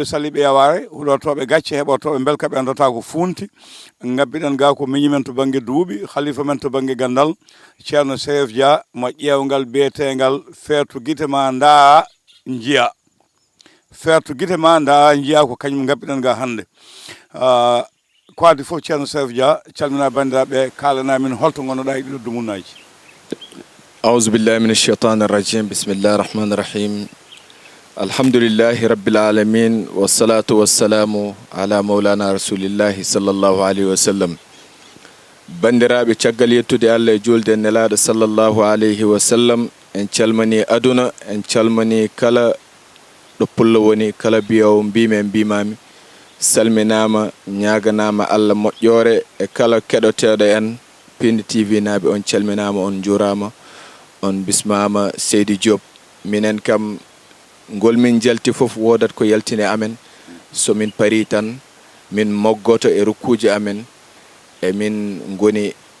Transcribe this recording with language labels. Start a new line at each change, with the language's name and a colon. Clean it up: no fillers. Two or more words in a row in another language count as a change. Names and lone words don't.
Fula: saliɓe yaware huɗotoɓe gacce heɓotoɓe belka ɓe andata ko funti gabbiɗen ga ko miñi men to banggue duuɓi khalifa men to banggue gandal ceerno Seyf Dia mo ƴewgal beetegal feetu guite ma nda jiya feetu guite ma nda jiya ko kañum gabbiɗen ga hande ko adi foof ceerno Seyf Dia calmina bandiraɓe kalana min holto gonnoɗa e ɗiɗo dumunnaji.
Arabic: أعوذ بالله من الشيطان الرجيم بسم الله الرحمن الرحيم الحمد لله رب العالمين والصلاة والسلام على مولانا رسول الله صلى الله عليه وسلم
Fula: bandiraɓe caggal yettude Allah e julde nelaɗo
Arabic: صلى الله عليه وسلم
Fula: en calmani aduna en calmani kala ɗo pullo woni kala biyowo mbimi mbimami salminama ñaganama Allah moƴƴore e kala keɗoteɗo en Pindi TV naɓe on calminama on jurama on bismama Seydi Diop minen kam ngol min jalti fof wodat ko yaltine amen so min pari tan min moggoto e rukkuji amen e min goni